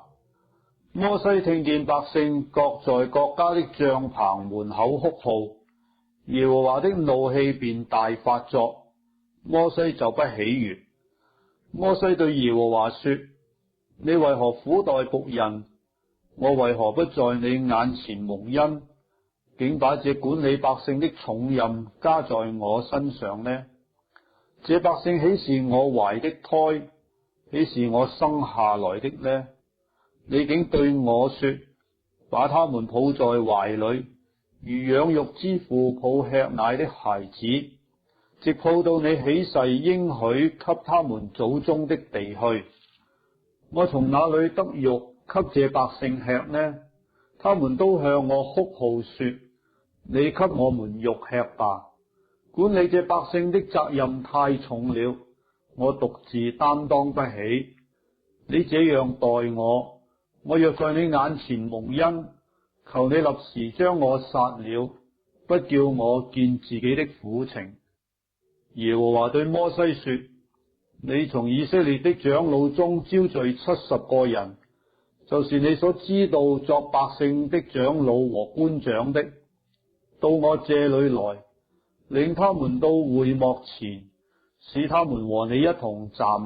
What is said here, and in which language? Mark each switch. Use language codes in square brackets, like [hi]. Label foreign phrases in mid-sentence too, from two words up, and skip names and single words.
[zh] 摩西聽見百姓各在各家的帳棚門口哭號，耶和華的怒氣便大發作，摩西就不喜悅。摩西對耶和華說：你為何苦待僕人？我為何不在你眼前蒙恩，竟把這管理百姓的重任加在我身上呢？這百姓豈是我懷的胎，豈是我生下來的呢？你竟對我說，把他們抱在懷裏，如養育之父抱吃奶的孩子，直抱到你起誓應許給他們祖宗的地去。我從哪裏得肉給這百姓吃呢？他們都向我哭號說：你給我們肉吃吧！管理這百姓的責任太重了，我獨自擔當不起。你這樣待我，我若在你眼前蒙恩，求你立時將我殺了，不叫我見自己的苦情。耶和華對摩西說：你從以色列的長老中招聚70個人，就是你所知道作百姓的長老和官長的，到我這裏來，領他們到會幕前，使他們和你一同站立。